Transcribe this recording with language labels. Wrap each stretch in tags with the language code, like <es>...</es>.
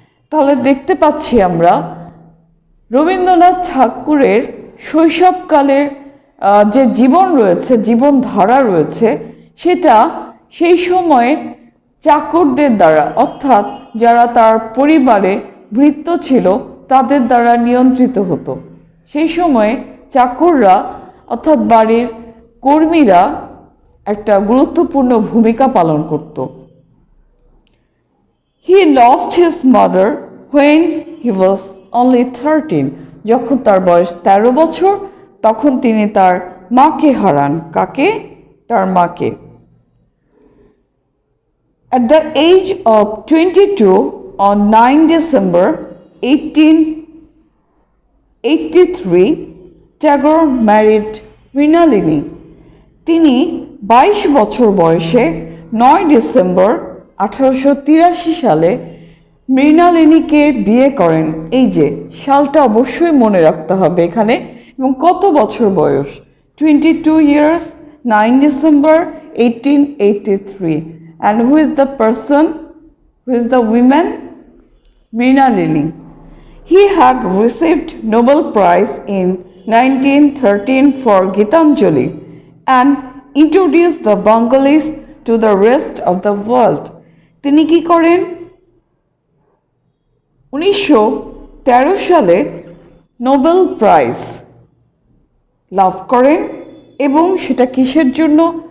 <bn>তাহলে দেখতে পাচ্ছি আমরা রবীন্দ্রনাথ ঠাকুরের শৈশবকালের যে জীবন রয়েছে, জীবনধারা রয়েছে, সেটা সেই সময়ের চাকরদের দ্বারা, অর্থাৎ যারা তার পরিবারে ভৃত্য ছিল তাদের দ্বারা নিয়ন্ত্রিত হতো। সেই সময়ে চাকররা অর্থাৎ বাড়ির কর্মীরা একটা গুরুত্বপূর্ণ ভূমিকা পালন করত।</bn> <en>He lost his mother when he was only 13.</en> <bn>যখন তার বয়স 13 বছর তখন তিনি তার মাকে হারান। কাকে? তার মাকে।</bn> <en>At the age of 22 on 9 December 1883, Tagore married Mrinalini.</en> <bn>তিনি 22 বছর বয়সে 9 ডিসেম্বর 1883 সালে মৃণালিনীকে বিয়ে করেন। এই যে সালটা অবশ্যই মনে রাখতে হবে এখানে, এবং কত বছর বয়স,</bn> <en>22 years, 9 December 1883. And who is the person, who is the woman? Mrinalini. He had received Nobel Prize in 1913 for Gitanjali and introduced the Bengalis to the rest of the world.</en> <bn>তিনি কি করেন? 1913 সালে নোবেল প্রাইজ লাভ করেন, এবং সেটা কিসের জন্য?</bn>